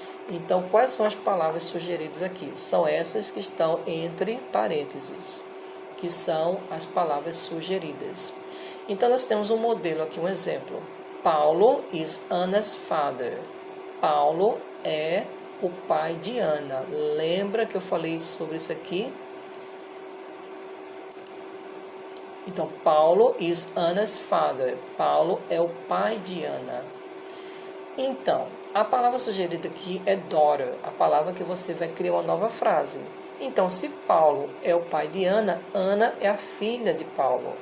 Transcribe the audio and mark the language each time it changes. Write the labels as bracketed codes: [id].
[pt] Então, quais são as palavras sugeridas aqui? São essas que estão entre parênteses, que são as palavras sugeridas. Então, nós temos um modelo aqui, um exemplo. [en] Paulo is Anna's father. [pt] Paulo é o pai de Ana. Lembra que eu falei sobre isso aqui? Então, [en] Paulo is Anna's father. [pt] Paulo é o pai de Ana. Então, a palavra sugerida aqui é daughter, a palavra que você vai criar uma nova frase. Então, se Paulo é o pai de Ana, Ana é a filha de Paulo.